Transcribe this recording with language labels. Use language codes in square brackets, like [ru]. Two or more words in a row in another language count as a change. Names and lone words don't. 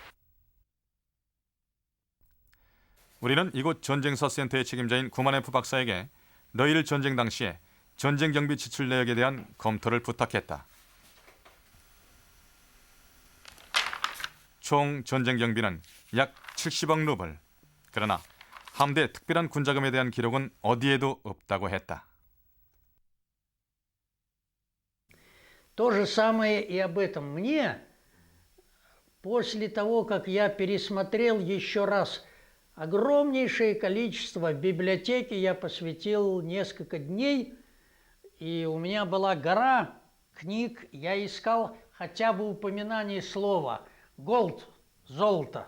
[ko] 우리는 이곳 전쟁사 센터의 책임자인 구마네프 박사에게 러일 전쟁 당시에 전쟁 경비 지출 내역에 대한 검토를 부탁했다. 총 전쟁 경비는 약 70억 루블. 그러나 함대 특별한 군자금에 대한 기록은 어디에도 없다고 했다. [ru] То же самое и об этом. Мне, после того, как я пересмотрел еще раз огромнейшее количество в библиотеке, я посвятил несколько дней, и у меня была гора книг, я искал хотя бы упоминание слова «gold», «золото».